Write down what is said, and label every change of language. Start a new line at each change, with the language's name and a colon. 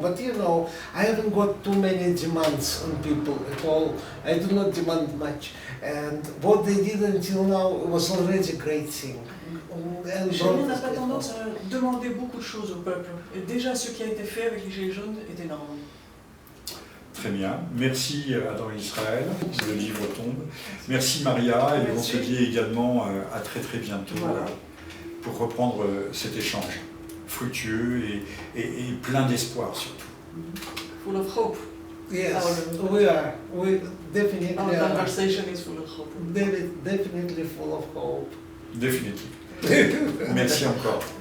English: But you know, I haven't got too many demands on people at all. I do not demand much. And what they did until now was already a great thing.
French: Israël n'a pas tendance à demander beaucoup de choses au peuple. Et déjà, ce qui a été fait avec les Gilets jaunes est énorme. Très bien. Merci Adam Israël. Le livre tombe. Merci Maria. Et on se dit également à très très bientôt pour reprendre cet échange fructueux et plein d'espoir surtout.
English: Full of hope. Yes, we are. We definitely Our are. conversation is full of hope. Definitely full of hope.
French: Définitivement. Merci encore.